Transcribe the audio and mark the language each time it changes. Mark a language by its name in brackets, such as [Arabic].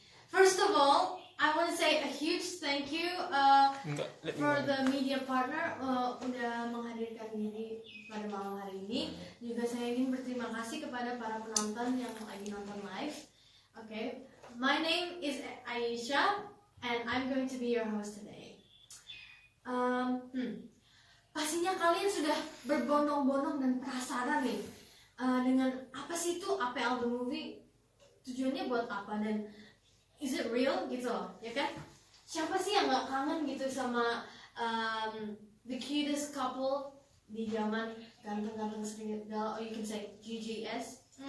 [English] first of all, I want to say a huge thank you for the media partner [Indonesian] udah menghadirkan diri pada malam hari ini. Juga saya ingin berterima kasih kepada para penonton yang lagi nonton live. [English] Okay, my name is Aisha and I'm going to be your host today. [Indonesian] Pastinya kalian sudah berbondong-bondong dan penasaran nih dengan apa sih itu APL the movie, tujuannya buat apa dan [English] is it real [Indonesian] gitu loh, ya kan? Siapa sih yang nggak kangen gitu sama [English] the cutest couple [Indonesian] di zaman ganteng-ganteng serigala, [English] or you can say [Indonesian] GGS.